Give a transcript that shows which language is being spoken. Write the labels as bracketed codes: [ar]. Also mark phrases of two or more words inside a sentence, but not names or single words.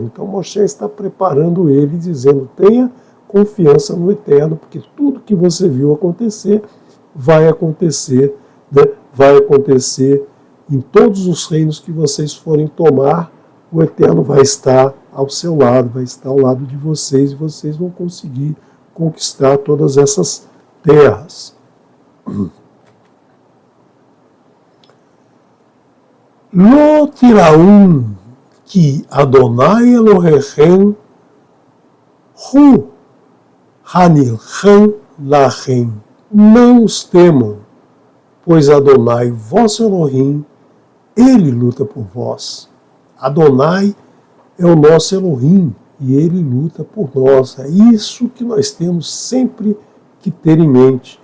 [pt] Então Moshe está preparando ele, dizendo: tenha confiança no Eterno, porque tudo que você viu acontecer, vai acontecer, né? Vai acontecer em todos os reinos que vocês forem tomar. O Eterno vai estar ao seu lado, vai estar ao lado de vocês, e vocês vão conseguir conquistar todas essas terras. [he] לא תיראום כי יהוה אלהיכם הוא הנלחם לכם. [pt] Não os temam, pois Adonai, vosso Elohim, ele luta por vós. Adonai é o nosso Elohim e ele luta por nós. É isso que nós temos sempre que ter em mente.